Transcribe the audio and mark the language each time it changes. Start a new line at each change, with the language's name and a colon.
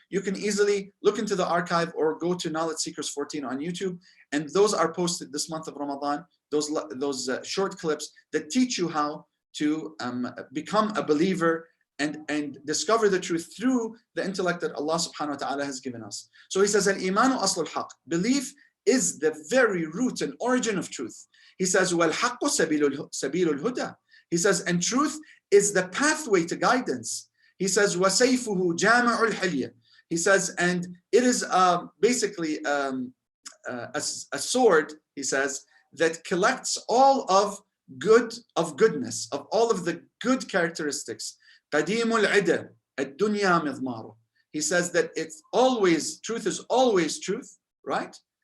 English: You can easily look into the archive or go to Knowledge Seekers 14 on YouTube, and those are posted this month of Ramadan, those short clips that teach you how to become a believer and discover the truth through the intellect that Allah subhanahu wa ta'ala has given us. So he says,
Arabic: Al-imanu aslul haqq.
English: Belief is the very root and origin of truth. He says,
Arabic: Wal-haqqu sabilul huda.
English: He says, and truth is the pathway to guidance. He says,
Arabic: وَسَيْفُهُ جَامِعُ الْحِلْيَةِ.
English: He says, and it is basically a sword, he says, that collects all of goodness, of all of the good characteristics.
Arabic: قَدِيمُ الْعِدَى الدُّنْيَا مِضْمَارُ.
English: He says that it's always, truth is always truth, right?